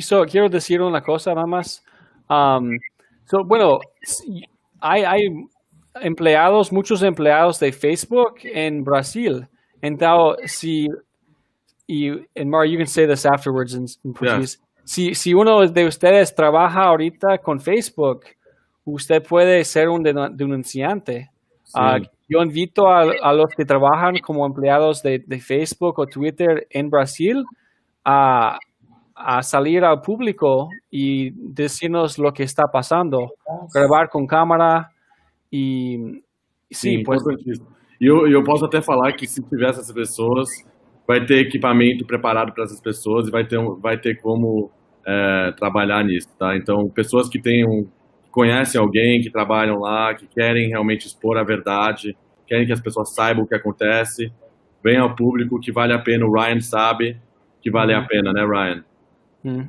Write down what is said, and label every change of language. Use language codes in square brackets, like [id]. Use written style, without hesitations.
[es] Quiero decir una cosa nada más. Bueno, hay muchos empleados de Facebook en Brasil. [en] Entonces, and Mario, you can say this afterwards in Portuguese. Yeah. [es] Si uno de ustedes trabaja ahorita con Facebook, usted puede ser un denunciante. Sí. Yo invito a los que trabajan como empleados de Facebook o Twitter en Brasil a salir al público y decirnos lo que está pasando, grabar [pt] com câmera e sim, [es] pues... [pt] eu posso até falar que se tiver essas pessoas, vai ter equipamento preparado para essas pessoas e vai ter como trabalhar nisso, tá? Então, pessoas que conhecem alguém, que trabalham lá, que querem realmente expor a verdade, querem que as pessoas saibam o que acontece, venham ao público, que vale a pena. O Ryan sabe que vale a pena, né, Ryan?